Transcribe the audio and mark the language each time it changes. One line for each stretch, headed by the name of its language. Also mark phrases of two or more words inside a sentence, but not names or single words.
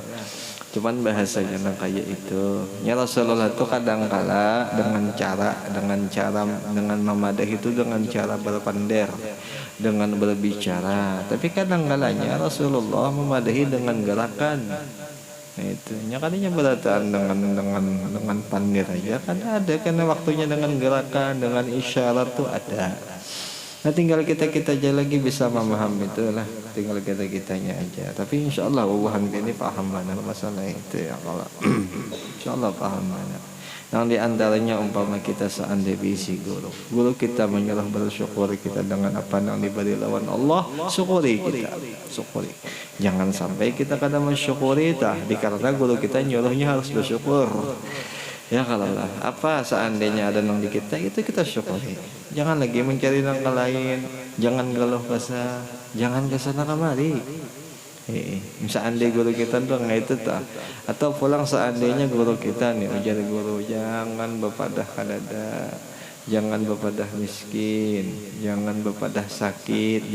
Indonesian: Cuman bahasanya kayak itu. Ya Rasulullah tuh kadang-kala dengan memadah itu dengan cara berpandar, dengan berbicara. Tapi kadang-kalanya Rasulullah memadahi dengan gerakan.
Banjar: Nah itu, nyakalinya berataan dengan pandir aja kan ada, karena waktunya dengan gerakan, dengan isyarat tuh ada.
Indonesian: Nah tinggal kita aja lagi bisa memahami itulah, tinggal kitanya aja. Tapi insyaallah wahan ini paham mana masalah itu ya kalau insyaallah paham mana. Yang diantaranya umpama kita seandainya bisi guru kita menyerah bersyukur kita dengan apa yang diberi lawan Allah, syukuri kita, syukuri. Jangan sampai kita kadang mensyukuri dikarenakan guru kita nyuruhnya harus bersyukur. Ya kalau lah apa seandainya ada nang di kita itu kita syukuri. Jangan lagi mencari nang lain, jangan galuh kesah, jangan kesana kemari.
Banjar: Seandainya guru kita tuh nggak itu tak, atau pulang seandainya guru kita nih ujar guru jangan bepadah kadada, jangan bepadah miskin, jangan bepadah sakit.